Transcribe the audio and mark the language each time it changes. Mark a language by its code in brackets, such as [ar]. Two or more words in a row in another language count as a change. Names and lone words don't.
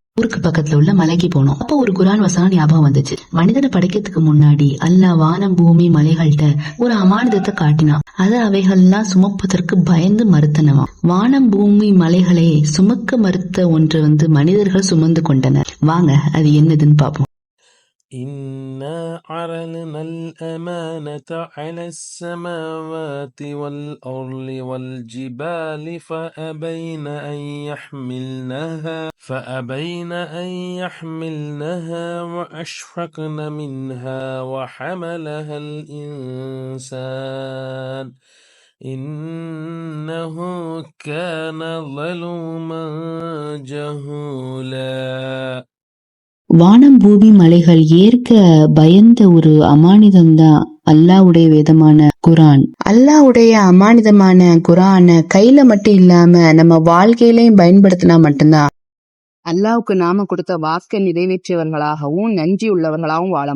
[ta] ஊருக்கு பக்கத்துல உள்ள மலைக்கு போனோம். அப்போ ஒரு குர்ஆன் வசனம் ஞாபகம் வந்துச்சு. மனிதனை படைக்கிறதுக்கு முன்னாடி அல்லாஹ் வானம் பூமி மலைகள்கிட்ட ஒரு அமானிதத்தை காட்டினான். அவைகள்லாம் சுமப்பதற்கு பயந்து மறுத்தனவா. வானம் பூமி மலைகளை சுமக்க மறுத்த ஒன்று மனிதர்கள் சுமந்து கொண்டனர். வாங்க அது என்னதுன்னு பாப்போம். [ar] إنا عرضنا الأمانة على السماوات والأرض والجبال فأبين أن يحملنها وأشفقن منها وحملها الإنسان إنه كان ظلوما جهولا. [ta] வானம் பூமி மலைகள் ஏற்க பயந்த ஒரு அமானிதம் தான் அல்லாஹ்வுடைய வேதமான குர்ஆன். அல்லாஹ்வுடைய அமானிதமான குர்ஆனை கையில மட்டும் இல்லாம நம்ம வாழ்க்கையிலையும் பயன்படுத்தினா மட்டும்தான் அல்லாஹ்வுக்கு நாம கொடுத்த வாக்கை நிறைவேற்றியவர்களாகவும் நன்றி உள்ளவர்களாகவும் வாழ முடியும்.